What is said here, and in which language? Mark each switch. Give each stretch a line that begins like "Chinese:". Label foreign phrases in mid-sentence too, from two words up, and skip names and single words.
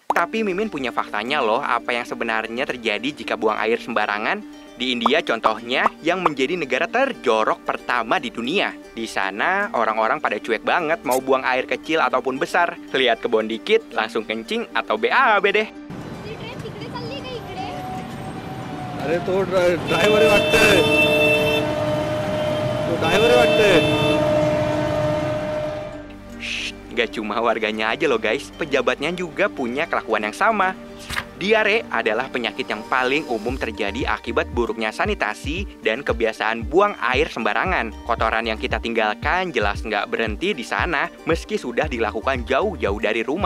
Indonesian: Tapi Mimin punya faktanya loh apa yang sebenarnya terjadi jika buang air sembarangan. Di India contohnya, yang menjadi negara terjorok pertama di dunia. Di sana orang-orang pada cuek banget mau buang air kecil ataupun besar. Lihat kebon dikit, langsung kencing atau BAB deh.
Marathi: अरे तो ड्राइवर वाटतं तो ड्राइवर वाटतं
Indonesian: Gak cuma warganya aja loh guys, pejabatnya juga punya kelakuan yang sama. Diare adalah penyakit yang paling umum terjadi akibat buruknya sanitasi dan kebiasaan buang air sembarangan. Kotoran yang kita tinggalkan jelas nggak berhenti di sana meski sudah dilakukan jauh-jauh dari rumah.